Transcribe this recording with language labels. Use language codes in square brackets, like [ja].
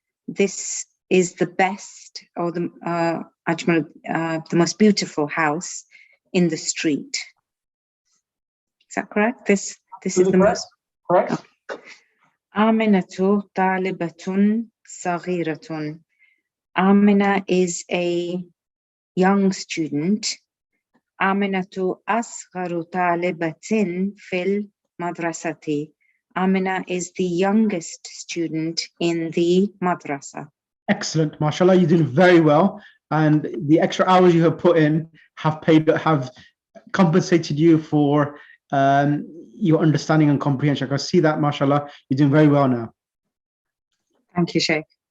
[en] This is the best, or the أجمل, the most beautiful house in the street. Is that correct? This is the most correct. [ar] آمنة طالبة صغيرة. [en] Amina is a young student. [ar] آمنة أصغر طالبة في المدرسة. [en] Amina is the youngest student in the madrasa. Excellent, mashallah, you're doing very well, and the extra hours you have put in have compensated you for your understanding and comprehension. I can see that, mashallah, you're doing very well now. Thank you, Sheikh.